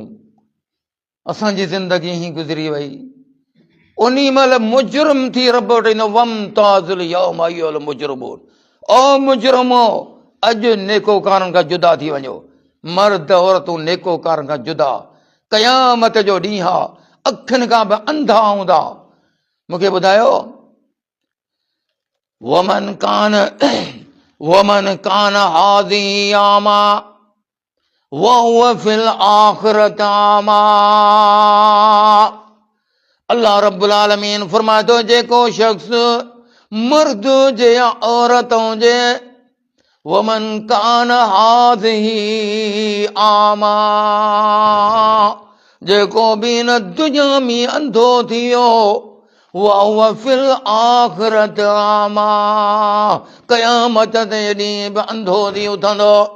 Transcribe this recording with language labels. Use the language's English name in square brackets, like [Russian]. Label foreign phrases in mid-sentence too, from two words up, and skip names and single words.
[Sindhi] असांजी ज़िंदगी ही गुज़री वई। उन महिल मुजरिम थी रब वटि [Arabic] وامتازوا اليوم أيها المجرمون. [Sindhi] ओ मुजरिमो, अॼु नेकोकारनि खां जुदा थी वञो। मर्द औरतूं नेकोकारनि खां जुदा। क़यामत जो ॾींहुं आहे, अखियुनि खां बि अंधा हूंदा। मूंखे ॿुधायो, [Arabic] ومن كان هذه أعمى وهو في الآخرة أعمى. [Sindhi] अल्लाह रब्बुल आलमीन फरमाए थो, जेको शख्स मर्द हुजे या औरत हुजे, [Arabic] ومن كان هذه أعمى, [Sindhi] जेको बि हिन दुनिया में अंधो थी वियो, [Arabic] وهو في الآخرة أعمى, [Sindhi] क़यामत ते ॾींहुं बि अंधो थी उथंदो।